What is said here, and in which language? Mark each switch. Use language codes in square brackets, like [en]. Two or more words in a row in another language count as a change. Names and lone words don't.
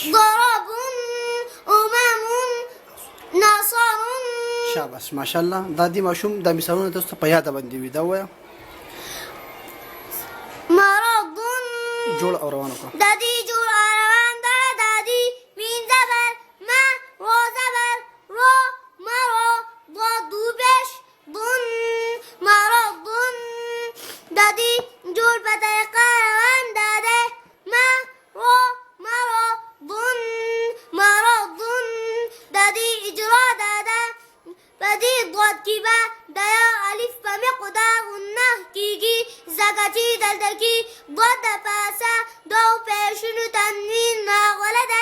[ar] ضرب أمم نصر. [ps] شاباش ماشاءالله دا دې ماشوم دا مثالونه تاسو ته په یاده باندې وي دا ووایه مرض جوړ او روان وکړه د دې جوړ روان د دې مین زبر ما رو زبر رو مرو ضد بش ضن مرض د دې جوړ په طریقه روان دی ما رو مرو ضن مرض د دې اجرا په دې ضد کې به د یو الف په مقدار غنه کیږي ځکه چې دلته کې ضد د پاسه دوو پیشونو تنوین راغلی دی.